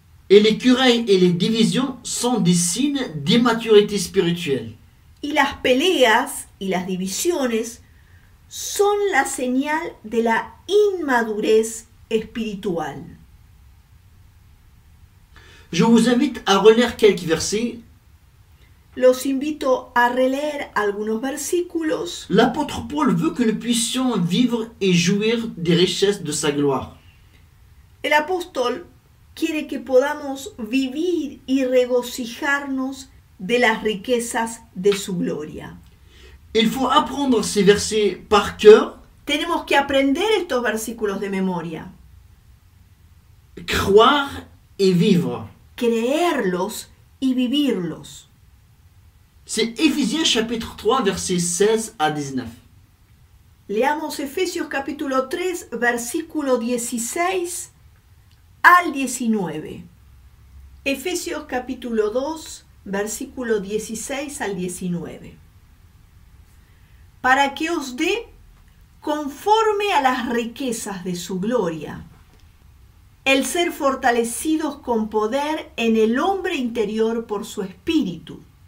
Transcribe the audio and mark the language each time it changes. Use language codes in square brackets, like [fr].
[fr] Et les querelles et les divisions sont des signes d'immaturité spirituelle. [es] Y las peleas y las divisiones son la señal de la inmadurez espiritual. [fr] Je vous invite à relire quelques versets. [es] Los invito a releer algunos versículos. [fr] L'apôtre Paul veut que nous puissions vivre et jouir des richesses de sa gloire. [es] El apóstol quiere que podamos vivir y regocijarnos de las riquezas de su gloria. [fr] Il faut apprendre ces versets par cœur, [es] Tenemos que aprender estos versículos de memoria, [fr] croire et vivre. [es] creerlos y vivirlos. [fr] C'est Éphésiens chapitre 3, versets 16 à 19. [es] Leamos Efesios capítulo 3, versículo 16 al 19. Efesios capítulo 2, versículo 16 al 19. Para que os dé conforme a las riquezas de su gloria, el ser fortalecidos con poder en el hombre interior por su espíritu,